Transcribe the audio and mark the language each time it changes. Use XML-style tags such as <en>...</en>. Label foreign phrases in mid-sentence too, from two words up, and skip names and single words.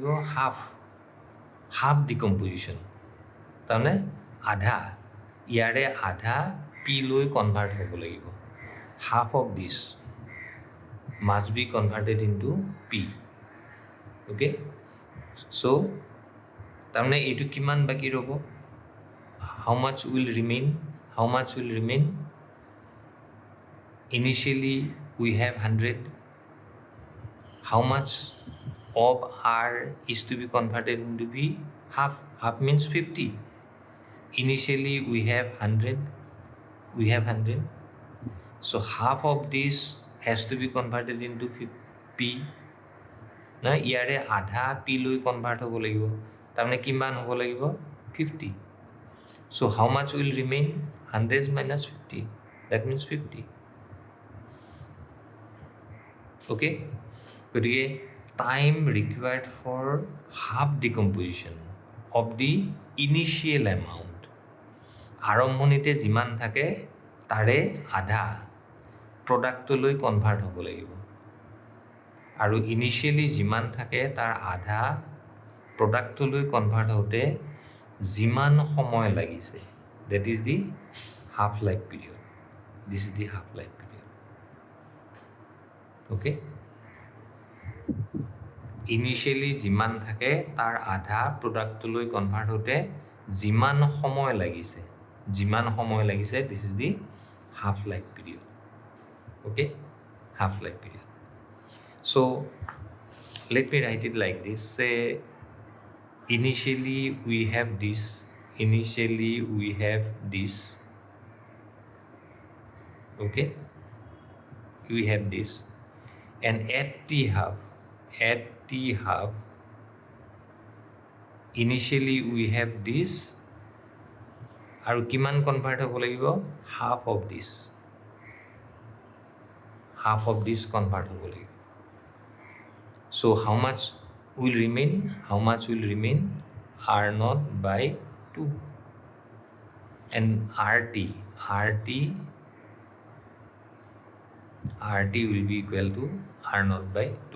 <en>half decomposition,</en> <as>তাৰমানে আধা, ইয়াৰে আধা পি লৈ কনভাৰ্ট হ'ব লাগিব.</as> <en>half of this must be converted into P.</en> <as>অ'কে, চ' তাৰমানে এইটো কিমান বাকী ৰ'ব?</as> <en>how much will remain? Initially we have 100. How much of R is to be converted into B? Half means 50. Initially we have 100. So half of this has to be converted into P.</en> <as>Na ইয়াৰে আধা P লৈ কনভাৰ্ট হ'ব লাগিব, তাৰমানে কিমান হ'ব লাগিব?</as> <en>50. So how much will remain? 100 minus 50. That means 50.</en> <as>Okay, গতিকে</as> <en>time required for half decomposition of the initial amount,</en> <as>আৰম্ভণিতে যিমান থাকে তাৰে আধা প্ৰডাক্টলৈ কনভাৰ্ট হ'ব লাগিব, আৰু ইনিচিয়েলি যিমান থাকে তাৰ আধা প্ৰডাক্টলৈ কনভাৰ্ট হওঁতে যিমান সময় লাগিছে,</as> <en>that is the half life period. This is the half life period.</en> <as>Okay, ইনিশিয়েলি যিমান থাকে তাৰ আধা প্ৰডাক্টলৈ কনভাৰ্ট হওঁতে যিমান সময় লাগিছে,</as> <en>this is the half life period. Okay, half life period. So let me write it like this. Say initially we have this, okay, we have this, and at t half, initially we have this,</en> <as>আৰু কিমান কনভাৰ্ট হ'ব লাগিব,</as> <en>half of this</en> <as>কনভাৰ্ট হ'ব লাগিব.</as> <en>So how much will remain? R naught by 2, and RT will be equal to R naught by 2.</en>